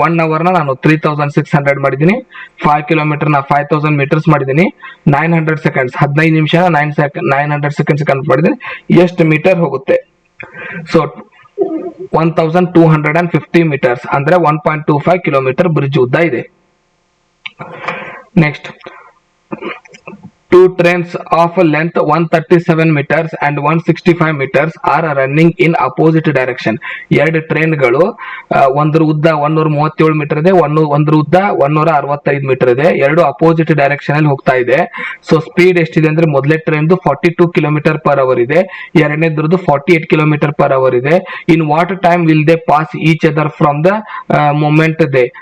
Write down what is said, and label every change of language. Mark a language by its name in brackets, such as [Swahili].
[Kannada] 1 hour ನಾನು 3600 ಮಾಡಿದ್ದೀನಿ, 5 kilometre 5000 metres ಮಾಡಿದ್ದೀನಿ. 900 ಸೆಕೆಂಡ್ಸ್, 15 ನಿಮಿಷ 900 ಸೆಕೆಂಡ್ಸ್ ಕನ್ವರ್ಟ್ ಮಾಡಿದ್ದೀನಿ. ಎಷ್ಟು ಮೀಟರ್ ಹೋಗುತ್ತೆ? ಸೊ 1250 ಮೀಟರ್ಸ್ ಅಂದ್ರೆ 1.25 ಕಿಲೋಮೀಟರ್ ಬ್ರಿಡ್ಜ್ ಉದ್ದ ಇದೆ. [English] Next, two trains of length 137 meters and 165 meters are running in opposite direction. [Kannada] ಎರಡು ಟ್ರೈನ್ಗಳು, ಒಂದ್ರ ಉದ್ದ 137 ಮೀಟರ್ ಇದೆ, ಒಂದ್ರ ಉದ್ದ 165 ಮೀಟರ್ ಇದೆ. ಎರಡು ಅಪೋಸಿಟ್ ಡೈರೆಕ್ಷನ್ ಅಲ್ಲಿ ಹೋಗ್ತಾ ಇದೆ. ಸೊ ಸ್ಪೀಡ್ ಎಷ್ಟಿದೆ ಅಂದ್ರೆ, ಮೊದಲೇ ಟ್ರೈನ್ 42 ಕಿಲೋಮೀಟರ್ ಪರ್ ಅವರ್ ಇದೆ, ಎರಡನೇದ್ರದ್ದು 48 ಕಿಲೋಮೀಟರ್ ಪರ್ ಅವರ್ ಇದೆ. [English] In what time will they pass each other from the moment they.